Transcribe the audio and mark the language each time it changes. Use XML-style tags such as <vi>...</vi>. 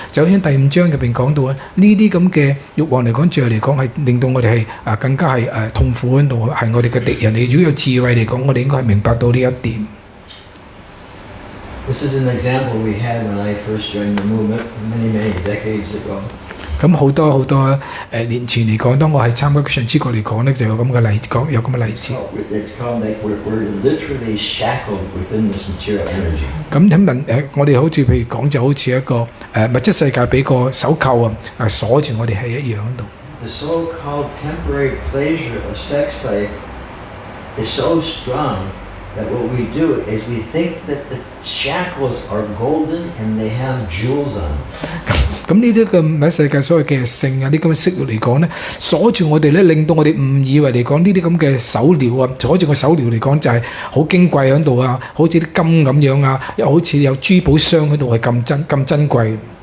<yue>就好似第5章入邊講到啊，呢啲咁嘅慾望嚟講，最後嚟講係令到我哋係更加係痛苦喺度，係我哋嘅敵人。如果有智慧嚟講，我哋應該係明白到呢一點。</yue> <en>This is an example we had when I first joined the movement many decades ago.</en> <yue>咁好多年前嚟講，當我係參加上之國嚟講咧，就有咁嘅例子，有咁嘅例子。</yue> <en>It's called like we're literally shackled within this material energy.</en> <yue>咁我哋好似譬如講就好似一個物質世界俾個手扣鎖住我哋係一樣喺度。</yue> <en>The so-called temporary pleasure of sex life is so strong that what we do is we think that the shackles are golden and they have jewels on them.</en> <yue>咁呢啲嘅喺世界所謂嘅性啊，啲咁嘅色慾嚟講咧，鎖住我哋咧，令到我哋誤以為嚟講呢啲咁嘅手鐐啊，鎖住個手鐐嚟講就係好矜貴喺度啊，好似啲金咁樣啊，又好似有珠寶箱喺度係咁珍貴。</yue>